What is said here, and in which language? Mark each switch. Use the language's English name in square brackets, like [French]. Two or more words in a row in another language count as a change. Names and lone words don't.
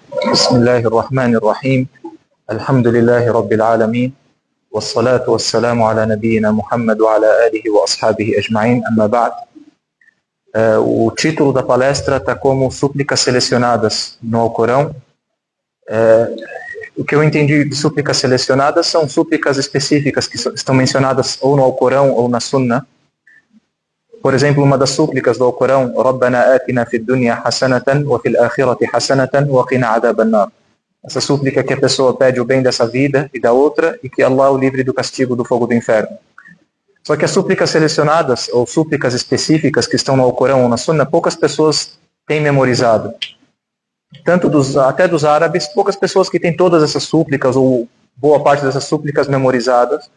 [Arabic] بسم الله الرحمن الرحيم الحمد لله رب العالمين والصلاة والسلام على نبينا Muhammad وعلى آله وأصحابه أجمعين أما بعد. [Portuguese] O título da palestra está como súplicas selecionadas no Alcorão. O que eu entendi de súplicas selecionadas são súplicas específicas que estão mencionadas ou no Alcorão ou na Sunna. Por exemplo, uma das súplicas do Alcorão, [Arabic] ربنا آتنا في الدنيا حسنة وفي الآخرة حسنة وقنا عذاب النار. [Portuguese] Essa súplica que a pessoa pede o bem dessa vida e da outra e que Allah o livre do castigo do fogo do inferno. Só que as súplicas selecionadas ou súplicas específicas que estão no Alcorão ou na Sunna, poucas pessoas têm memorizado. Até dos árabes, poucas pessoas que têm todas essas súplicas ou boa parte dessas súplicas memorizadas.